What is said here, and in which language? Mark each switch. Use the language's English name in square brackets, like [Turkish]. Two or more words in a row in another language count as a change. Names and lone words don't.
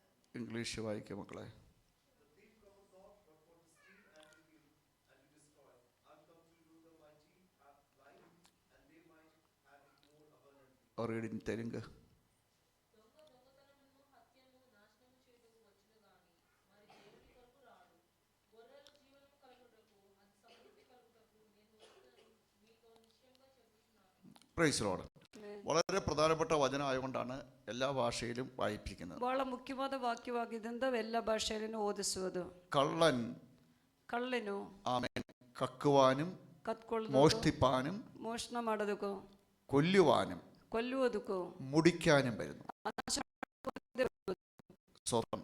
[Malayalam] ഇംഗ്ലീഷ് വായിക്കുക മക്കളെ. [English] Read in Telugu. Praise Lord. [Malayalam] വളരെ പ്രധാനപ്പെട്ട വചനം ആയതുകൊണ്ടാണ് എല്ലാ ഭാഷയിലും വായിപ്പിക്കുന്നത്. [Kannada] ಬಹಳ ಮುಖ್ಯವಾದ ವಾಕ್ಯವಾಗಿದ್ದರಿಂದ ಎಲ್ಲ ಭಾಷೆಯಲ್ಲೂ ಓದಿಸುವುದು. ಕಳ್ಳನು [Malayalam] ആമേൻ കക്കുവാനും [Kannada] ಕತ್ಕೊಳ್ಳೋದು, [Malayalam] മോഷ്ടിപ്പാനും [Kannada] ಮೋಷಣ ಮಾಡೋದಕ್ಕೂ, [Malayalam] കൊല്ലുവാനും [Kannada] ಕೊಲ್ಲುವುದಕ್ಕೂ, [Malayalam] മുടിക്കാനും വരുന്നു. സ്വന്തം